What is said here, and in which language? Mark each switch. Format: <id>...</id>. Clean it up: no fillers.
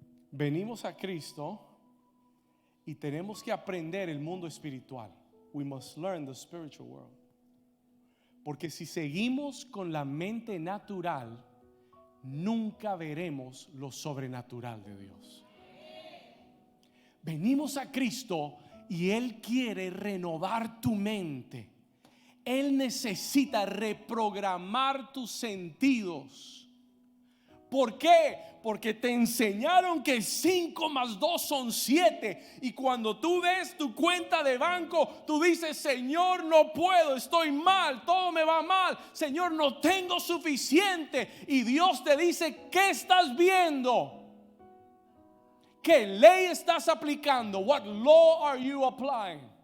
<es>Venimos a Cristo y tenemos que aprender el mundo espiritual.</es> <en>We must learn the spiritual world.</en> <es>Porque si seguimos con la mente natural, nunca veremos lo sobrenatural de Dios. Venimos a Cristo y Él quiere renovar tu mente. Él necesita reprogramar tus sentidos. ¿Por qué? Porque te enseñaron que 5 más 2 son 7. Y cuando tú ves tu cuenta de banco, tú dices, Señor, no puedo, estoy mal, todo me va mal. Señor, no tengo suficiente. Y Dios te dice, ¿qué estás viendo? ¿Qué ley estás aplicando?</es> <en>What law are you applying?</en>